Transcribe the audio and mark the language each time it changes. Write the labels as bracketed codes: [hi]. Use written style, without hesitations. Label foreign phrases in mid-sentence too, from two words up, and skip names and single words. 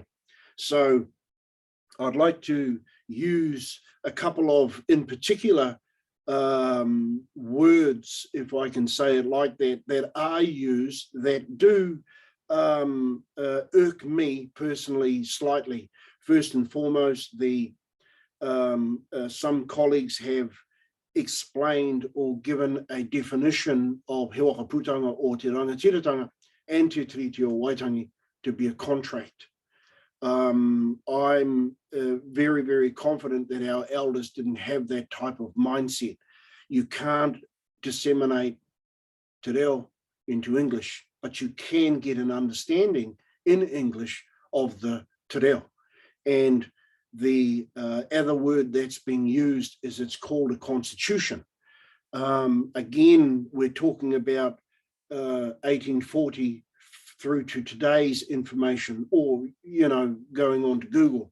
[en] So I'd like to use a couple of, in particular, words, if I can say it like that, that are used that do irk me personally slightly. First and foremost, some colleagues have explained or given a definition of He Waka Putanga o Te Rangatiratanga and Te Treaty o Waitangi to be a contract. I'm very, very confident that our elders didn't have that type of mindset. You can't disseminate [mi] te reo [en] into English, but you can get an understanding in English of the [mi] te reo. [en] And the other word that's being used is it's called a constitution. Again, we're talking about 1840 through to today's information, or, you know, going on to Google.